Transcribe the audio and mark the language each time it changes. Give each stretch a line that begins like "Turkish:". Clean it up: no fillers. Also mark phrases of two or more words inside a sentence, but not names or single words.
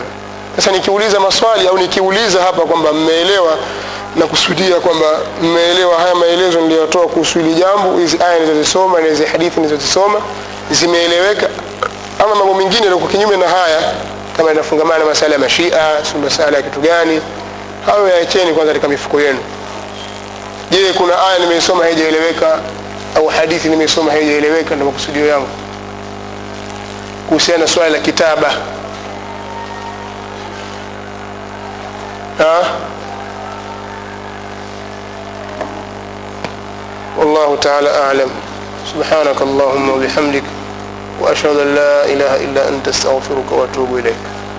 Swahili: Sasa nikiuliza maswali au nikiuliza hapa kwamba mmeelewa, na kusudia kwamba mmeelewa haya maelezo niliyotoa kuhusu ile jambo, hizi aya nilizosoma na hizi hadithi nilizosoma zimeeleweka, ama mambo mengine yako kinyume na haya kama inafungamana na masala ya mashia, si masala ya kitu gani, hayo yaacheni kwanza katika mifuko yenu. Je, kuna aya nimesoma haijaeleweka au hadithi nimesoma haijaeleweka? Ndio makusudio yangu kuhusiana na swala la kitaba.
Arabic: والله تعالى أعلم. سبحانك اللهم وبحمدك وأشهد أن لا إله إلا أنت استغفرك وأتوب إليك.